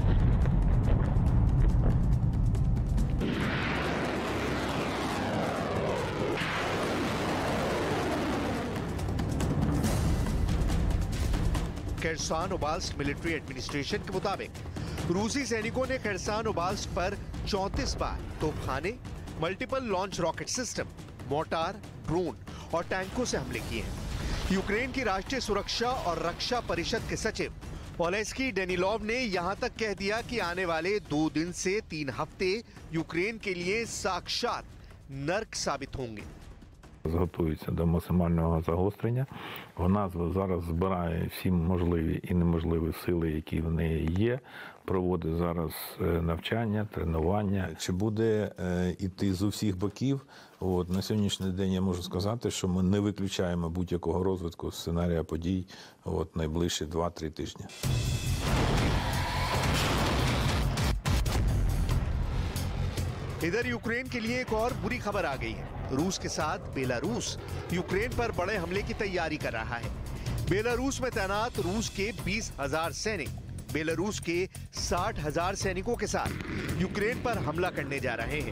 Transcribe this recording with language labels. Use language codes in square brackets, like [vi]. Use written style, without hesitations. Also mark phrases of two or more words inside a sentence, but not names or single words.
[hi] खरसान ओब्लास्ट मिलिट्री एडमिनिस्ट्रेशन के मुताबिक रूसी सैनिकों ने खरसान ओब्लास्ट पर 34 बार तोपखाने, [en] multiple launch rocket system, [hi] मोर्टार, ड्रोन और टैंकों से हमले किए हैं। यूक्रेन की राष्ट्रीय सुरक्षा और रक्षा परिषद के सचिव ओलेस्की डेनिलोव ने यहां तक कह दिया कि आने वाले 2 दिन से 3 हफ्ते यूक्रेन के लिए साक्षात नर्क साबित होंगे। [uk] Готується до максимального загострення. Вона зараз збирає всі можливі і неможливі сили, які в неї є. Проводить зараз навчання, тренування. Чи буде іти з усіх боків? На сьогоднішній день я можу сказати, що ми не виключаємо будь-якого розвитку сценарія подій найближчі 2-3 тижні. [hi] इधर यूक्रेन के लिए एक और बुरी खबर आ गई है। रूस के साथ बेलारूस यूक्रेन पर बड़े हमले की तैयारी कर रहा है। बेलारूस में तैनात रूस के 20,000 सैनिक बेलारूस के 60,000 सैनिकों के साथ यूक्रेन पर हमला करने जा रहे हैं।